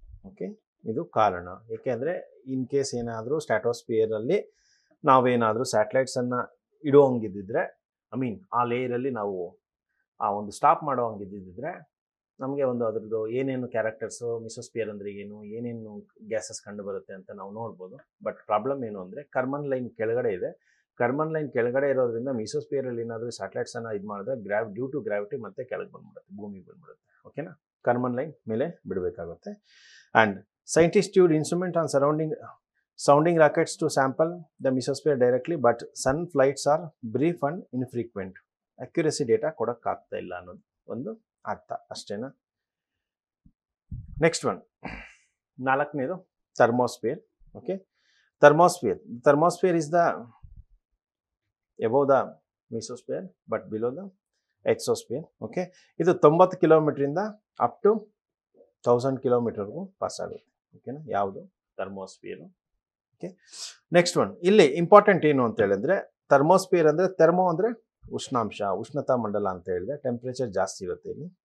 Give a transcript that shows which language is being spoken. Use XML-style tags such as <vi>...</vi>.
<kn>Okay, ಇದು ಕಾರಣ. ಏಕೆಂದರೆ ಇನ್ ಕೇಸ್ ಏನಾದರೂ ಸ್ಟ್ರಾಟೋಸ್ಫಿಯರಲ್ಲಿ ನಾವೇನಾದರೂ ಸ್ಯಾಟಲೈಟ್ಸನ್ನು ಇಡುವಂಗಿದ್ದಿದ್ರೆ, ಆ ಲೇಯರಲ್ಲಿ ನಾವು ಆ ಒಂದು ಸ್ಟಾಪ್ ಮಾಡೋವಂಗಿದ್ದಿದ್ರೆ ನಮಗೆ ಒಂದು ಅದರದ್ದು ಏನೇನು ಕ್ಯಾರೆಕ್ಟರ್ಸು, ಮಿಸೋಸ್ಫಿಯರ್ ಅಂದರೆ ಏನು, ಏನೇನು ಗ್ಯಾಸಸ್ ಕಂಡು ಬರುತ್ತೆ ಅಂತ ನಾವು ನೋಡ್ಬೋದು. ಬಟ್ ಪ್ರಾಬ್ಲಮ್ ಏನು ಅಂದರೆ ಕರ್ಮನ್ ಲೈನ್ ಕೆಳಗಡೆ ಇದೆ. ಕರ್ಮನ್ ಲೈನ್ ಕೆಳಗಡೆ ಇರೋದ್ರಿಂದ ಮಿಸೋಸ್ಫಿಯರಲ್ಲಿ ಏನಾದರೂ ಸ್ಯಾಟಲೈಟ್ಸನ್ನು ಇದು ಮಾಡಿದ್ರೆ ಡ್ಯೂ ಟು ಗ್ರಾವಿಟಿ ಮತ್ತೆ ಕೆಳಗೆ ಬಂದ್ಬಿಡುತ್ತೆ, ಭೂಮಿಗೆ ಬಂದ್ಬಿಡುತ್ತೆ. ಓಕೆನಾ, ಕರ್ಮನ್ ಲೈನ್ ಮೇಲೆ ಬಿಡಬೇಕಾಗುತ್ತೆ.</kn> <en>And scientist used instrument on sounding rockets to sample the mesosphere directly, but sun flights are brief and infrequent.</en> <kn>Accuracy data ಕೊಡೋಕ್ಕಾಗ್ತಾ ಇಲ್ಲ ಅನ್ನೋದು ಒಂದು ಅರ್ಥ ಅಷ್ಟೇನಾ. ನೆಕ್ಸ್ಟ್ ಒನ್, ನಾಲ್ಕನೇದು thermosphere.</kn> <en>Okay, thermosphere is the above the mesosphere but below the exosphere.</en> <kn>Okay, ಇದು 90 ಕಿಲೋಮೀಟ್ರಿಂದ up to 1000 ಕಿಲೋಮೀಟರ್ಗೂ pass ಆಗುತ್ತೆ. ಓಕೆನಾ, ಯಾವುದು ಥರ್ಮೋಸ್ಫಿಯರು. ಓಕೆ, ನೆಕ್ಸ್ಟ್ ಒನ್, ಇಲ್ಲಿ ಇಂಪಾರ್ಟೆಂಟ್ ಏನು ಅಂತ ಹೇಳಿದ್ರೆ ಥರ್ಮೋಸ್ಫಿಯರ್ ಅಂದರೆ ಥರ್ಮೋ ಅಂದರೆ ಉಷ್ಣಾಂಶ, ಉಷ್ಣತಾ ಮಂಡಲ ಅಂತ ಹೇಳಿದ್ರೆ ಟೆಂಪ್ರೇಚರ್ ಜಾಸ್ತಿ ಇರುತ್ತೆ ಇಲ್ಲಿ.</kn>